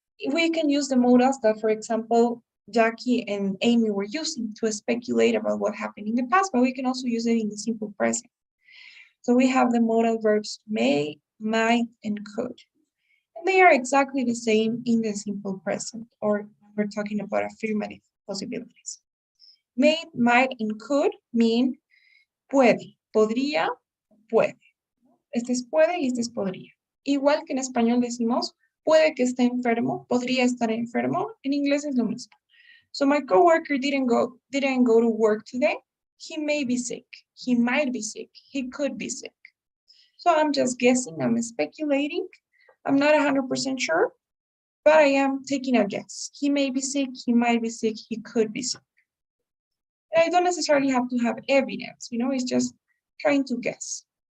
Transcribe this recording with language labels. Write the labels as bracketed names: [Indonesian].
[English] We can use the modals that, for example, Jackie and Amy were using to speculate about what happened in the past, but we can also use it in the simple present. So we have the modal verbs may, might, and could. And they are exactly the same in the simple present, or we're talking about affirmative possibilities. May, might, and could mean [Spanish] puede, podría, puede. Este es puede y este es podría. Igual que en español decimos, puede que esté enfermo, podría estar enfermo. En inglés es lo mismo. [English] So my coworker didn't go to work today. He may be sick. He might be sick. He could be sick. So I'm just guessing, I'm speculating. I'm not 100% sure, but I am taking a guess. He may be sick, he might be sick, he could be sick. And I don't necessarily have to have evidence, it's just trying to guess.